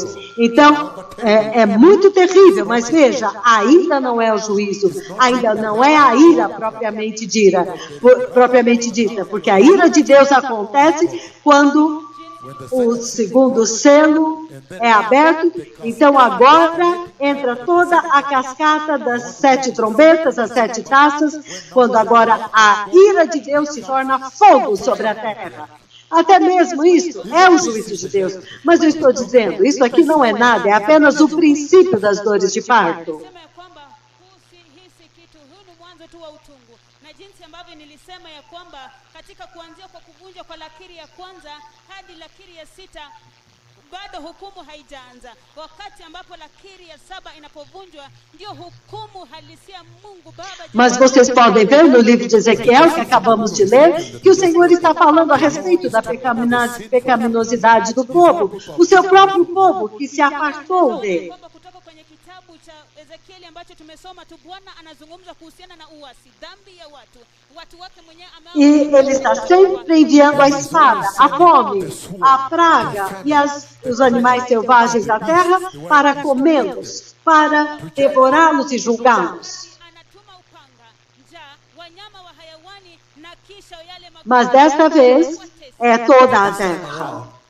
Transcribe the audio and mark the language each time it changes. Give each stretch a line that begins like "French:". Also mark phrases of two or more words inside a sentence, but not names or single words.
Portuguese: Então, é muito terrível, mas veja, ainda não é o juízo, ainda não é a ira propriamente dita, porque a ira de Deus acontece quando o segundo selo é aberto, então agora entra toda a cascata das 7 trombetas, as 7 taças, quando agora a ira de Deus se torna fogo sobre a terra. Até mesmo isso é o juízo de Deus. Mas eu estou dizendo, isso aqui não é nada, é apenas o princípio das dores de parto.
Swahili: jinsi ambavyo nilisema ya kwamba katika kuanzia kwa kuvunjwa kwa lakiri ya kwanza hadi lakiri ya 6 bado hukumu haijaanza. Wakati ambapo lakiri ya 7 inapovunjwa ndio hukumu halisia Mungu Baba.
Portuguese: Mas vocês podem ver no livro de Ezequiel, que acabamos de ler, que o Senhor está falando a respeito da pecaminosidade do povo, o seu próprio povo que se afastou dele.
Swahili: Kutoka kwenye kitabu cha Ezekieli ambacho tumesoma tu, Bwana anazungumza kuhusiana na uasi, dhambi ya watu wake mwenyewe
Portuguese: E ele está sempre enviando a espada, a fome, a praga e os animais selvagens da terra para comê-los, para devorá-los e julgá-los. Mas desta vez é toda a terra.